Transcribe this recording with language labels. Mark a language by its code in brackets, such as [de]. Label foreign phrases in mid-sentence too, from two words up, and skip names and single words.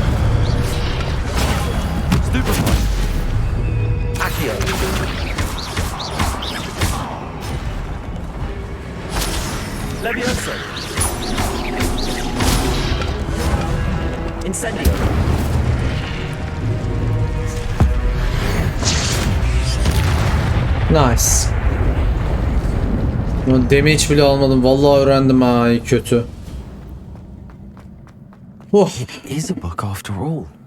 [la] Stupefy. Accio. Levioso. Incendio. [en] Nice. [tr] Damage bile almadım. Vallahi öğrendim ha, iyi kötü. [en] It is a book after all.